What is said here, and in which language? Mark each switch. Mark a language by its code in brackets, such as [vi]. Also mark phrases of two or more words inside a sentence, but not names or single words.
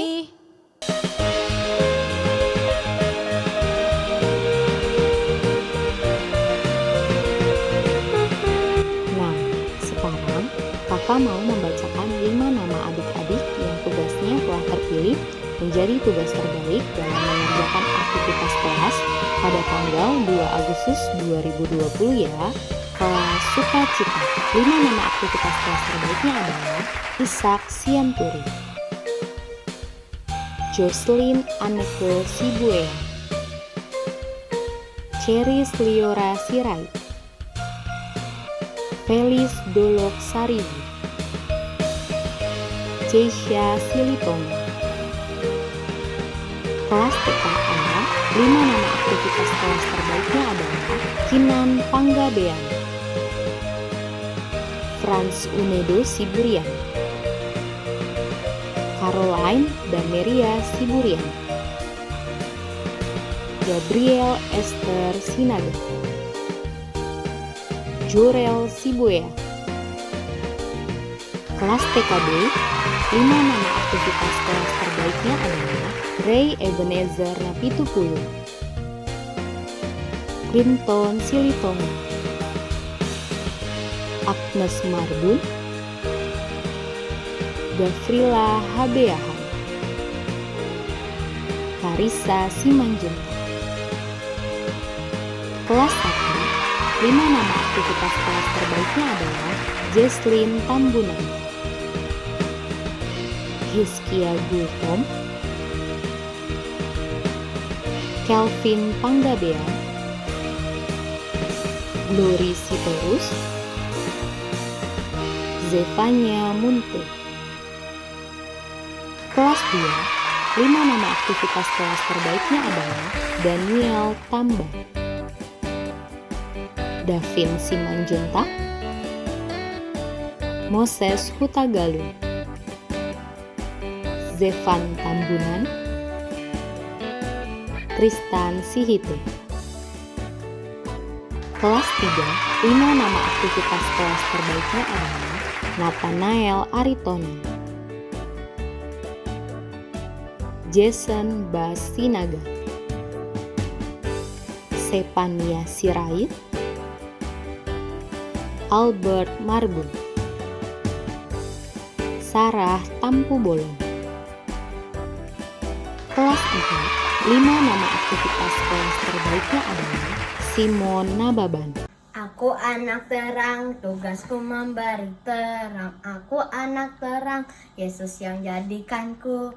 [id] Nah, sekarang kakak mau membacakan 5 nama adik-adik yang tugasnya telah terpilih menjadi tugas terbaik dalam mengerjakan aktivitas kelas pada tanggal 2 Agustus 2020 ya. Kelas Sukacita. 5 nama aktivitas kelas terbaiknya adalah Ishak Sianturi, Jocelyn Anneke Sibuea, Cheris Liora Sirait, Felis Dolok Saribu, Ceisha Silitonga. Kelas TKA, 5 nama aktivitas kelas terbaiknya adalah Kinan Panggabean, Franz Unedo Siburian, Caroline Dameria Siburian, Gabriel Esther Sinaga, Jorel Sibuea. Kelas TKB, 5 nama aktivitas kelas terbaiknya adalah Ray Ebenezer Napitupulu, Clinton Silitonga, Agnes Marbun, Gavrila Habeahan, Karisa Simanjuntak. Kelas 1, 5 nama aktivitas kelas terbaiknya adalah Jesslyn Tambunan, Hizkia Gultom, Kelvin Panggabean, Glory Sitorus, Zevanya Munte. Kelas 2, 5 nama aktivitas kelas terbaiknya adalah Daniel Tamba, Davin Simanjuntak, Moses Hutagalung, Zevan Tambunan, Kristan Sihite. Kelas 3, 5 nama aktivitas kelas terbaiknya adalah Nathanael Aritona, Jason Basinaga, Sepania Sirait, Albert Marbun, Sarah Tampu Bolon. Kelas 4, 5 nama aktivitas kelas terbaiknya adalah Simon Nababan, Aku anak terang, tugasku memberi terang. Aku anak terang, Yesus yang jadikanku.